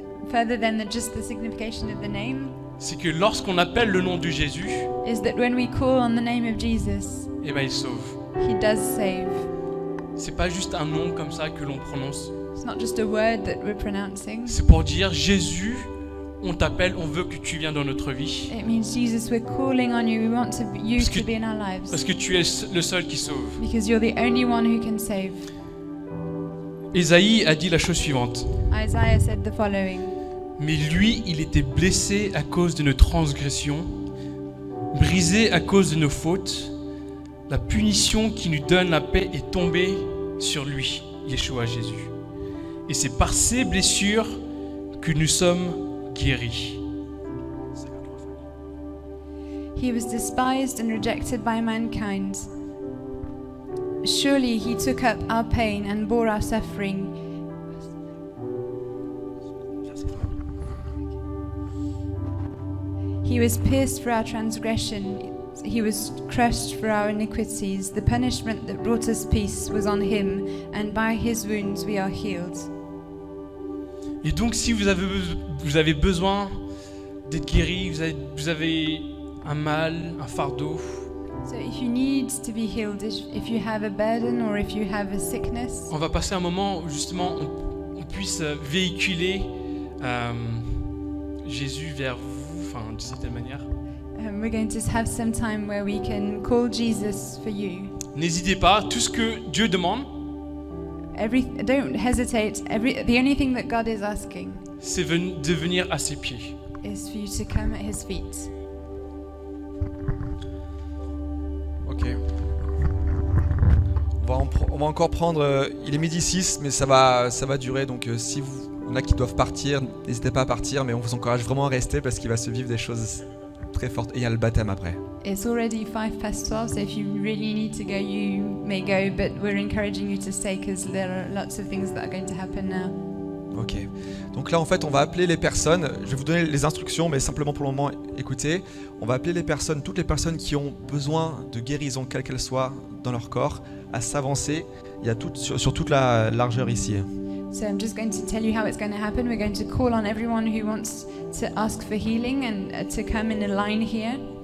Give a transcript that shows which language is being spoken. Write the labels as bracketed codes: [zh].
[en] further than just the signification of the name, [fr] c'est que lorsqu'on appelle le nom de Jésus, [en] is that when we call on the name of Jesus, [fr] eh ben il sauve. [en] he does save. [fr] C'est pas juste un nom comme ça que l'on prononce. [en] It's not just a word that we're pronouncing. [fr] C'est pour dire Jésus, on t'appelle, on veut que tu viennes dans notre vie. [en] It means, Jesus, we're calling on you. We want you [fr] Parce que- [en] to be in our lives. [fr] Parce que tu es le seul qui sauve. [en] Because you're the only one who can save. [fr] Ésaïe a dit la chose suivante. [en] Isaiah said the following. [fr] Mais lui, il était blessé à cause de nos transgressions, brisé à cause de nos fautes. La punition qui nous donne la paix est tombée sur lui, Yeshua Jésus. Et c'est par ses blessures que nous sommes guéris. [en] He was despised and rejected by mankind. Surely he took up our pain and bore our suffering. He was pierced for our transgression. He was crushed for our iniquities. The punishment that brought us peace was on him, and by his wounds we are healed. [fr] Et donc si vous avez besoin d'être guéri, vous avez un mal, un fardeau, [en] So if you need to be healed, if you have a burden or if you have a sickness, [fr] on va passer un moment où justement on puisse véhiculer Jésus vers vous, enfin de cette manière. [en] we're going to have some time where we can call Jesus for you. [fr] N'hésitez pas, tout ce que Dieu demande, [en] Don't hesitate. The only thing that God is asking [fr] c'est de venir à ses pieds. [en] is for you to come at his feet. [fr] Ok. On va encore prendre. Il est midi 6, mais ça va durer. Donc si vous, il y en a qui doivent partir, n'hésitez pas à partir, mais on vous encourage vraiment à rester parce qu'il va se vivre des choses très fortes. Et il y a le baptême après. [en] It's already 12:05, so if you really need to go, you may go, but we're encouraging you to stay because there are lots of things that are going to happen now. [fr] Ok. Donc là, en fait, on va appeler les personnes. Je vais vous donner les instructions, mais simplement pour le moment, écoutez. On va appeler les personnes, toutes les personnes qui ont besoin de guérison, quelle qu'elle soit, dans leur corps, à s'avancer. Il y a sur toute la largeur ici. [en] So I'm just going to tell you how it's going to happen. We're going to call on everyone who wants to ask for healing and to come in a line here.